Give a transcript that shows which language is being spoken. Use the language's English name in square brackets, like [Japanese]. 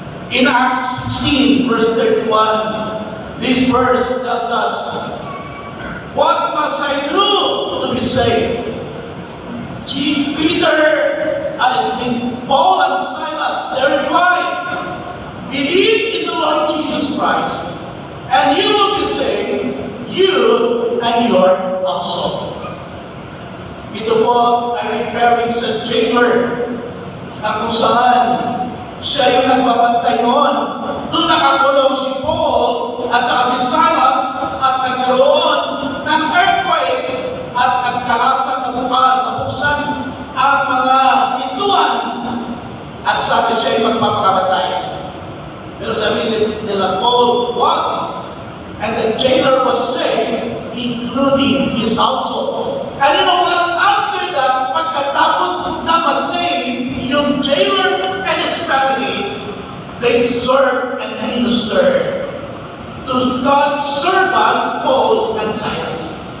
[English] In Acts 16, verse 31, this verse tells us, "What must I do to be saved?" Peter and Paul and Silas, they replied, "Believe in the Lord Jesus Christ, and you will be saved, you and your household." [Filipino] Ito po ay referring sa jailer na kung saan siya yung nagbabantay noon. Doon nakakulong si Paul at saka si Silas at nagkaroon ng earthquake at nagkalasang na bukan, nabuksan ang mga pintuan at sabi siya yung magpapakamatay. Pero sabi nila Paul, what? [English] And the jailer was saved, including his household. And you know what? After that, [Filipino] pagkatapos na ma-save yung jailer [English] and his family, they served and ministered to God's servant, Paul and Silas.